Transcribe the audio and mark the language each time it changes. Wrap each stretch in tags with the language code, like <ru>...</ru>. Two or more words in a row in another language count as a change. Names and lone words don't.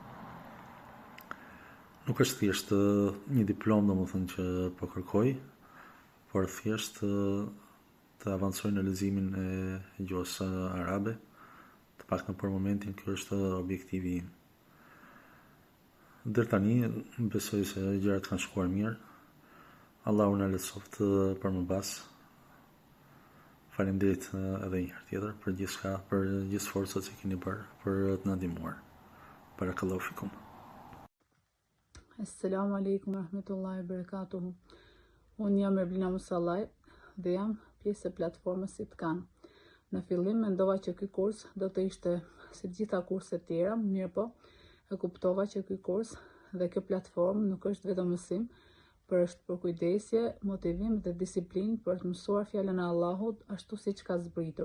<sq>Nuk është thjesht një diplom, domethënë që po kërkoj, por thjesht të avancoj në leximin e gjuhës arabe, të paktën për momentin ky është objektivi im. Deri tani besoj se gjërat kanë shkuar mirë. Allahu na lehtësoft për më pas. Faleminderit edhe një herë tjetër për gjithçka, për gjithë sforcat që keni bërë për të na ndihmuar.</sq> <ar>بارك الله فيكم. السلام عليكم رحمة الله بركاته.</ar> <sq>Unë jam Erblina Musallaj dhe jam pjesë e platformës ITKAN. Në fillim mendova që ky kurs do të ishte si të gjitha kurset tjera, mirë po e kuptova që ky kurs dhe kjo platformë nuk është vetëm mësim, por është për kujdesje, motivim dhe disiplinë për të mësuar fjalën e Allahut ashtu siç ka zbritur.</sq>